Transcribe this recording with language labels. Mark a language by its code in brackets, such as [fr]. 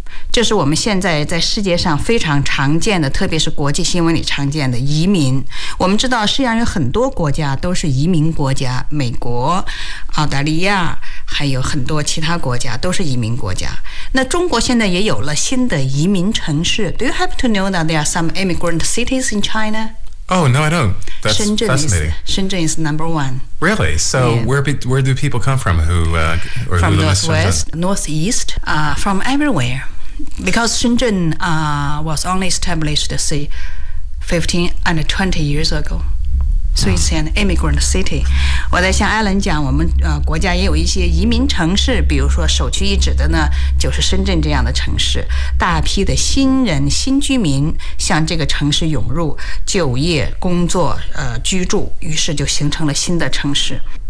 [zh] 就是我们现在在世界上非常常见的，特别是国际新闻里常见的移民。我们知道世界上有很多国家都是移民国家，美国、澳大利亚，还有很多其他国家都是移民国家。那中国现在也有了新的移民城市。 [en] Do you happen to know that there are some immigrant cities in China? Oh, no, I don't. That's fascinating. Shenzhen is number one. Really? So、yeah. where do people come from? From northwest, northeast, from everywhere. Because Shenzhen was only established, say, 15 and 20 years ago. So it's an immigrant city. [zh] 我在向艾伦讲，我们国家也有一些移民城市，比如说首屈一指的呢，就是深圳这样的城市，大批的新人、新居民向这个城市涌入，就业、工作、居住，于是就形成了新的城市。